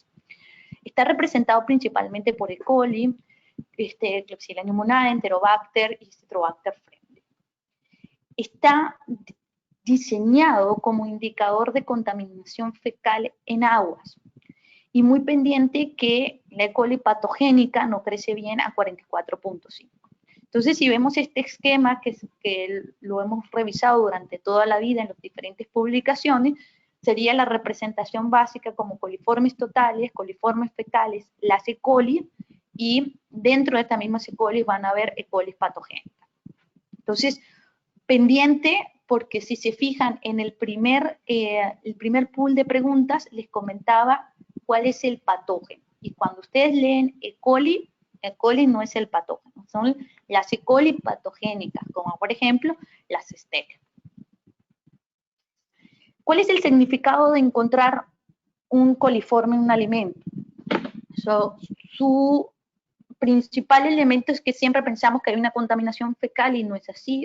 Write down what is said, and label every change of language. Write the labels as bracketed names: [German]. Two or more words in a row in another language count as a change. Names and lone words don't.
[Spanish] Está representado principalmente por E. coli, Klebsiella pneumoniae, Enterobacter y Citrobacter friendly. Está diseñado como indicador de contaminación fecal en aguas y muy pendiente que la E. coli patogénica no crece bien a 44.5. Entonces, si vemos este esquema que lo hemos revisado durante toda la vida en las diferentes publicaciones, sería la representación básica como coliformes totales, coliformes fecales, las E. coli, y dentro de estas mismas E. coli van a haber E. coli patogénicas. Entonces, pendiente, porque si se fijan en el primer pool de preguntas, les comentaba cuál es el patógeno. Y cuando ustedes leen E. coli no es el patógeno, son las E. coli patogénicas, como por ejemplo las Stella. ¿Cuál es el significado de encontrar un coliforme en un alimento? Su principal elemento es que siempre pensamos que hay una contaminación fecal y no es así.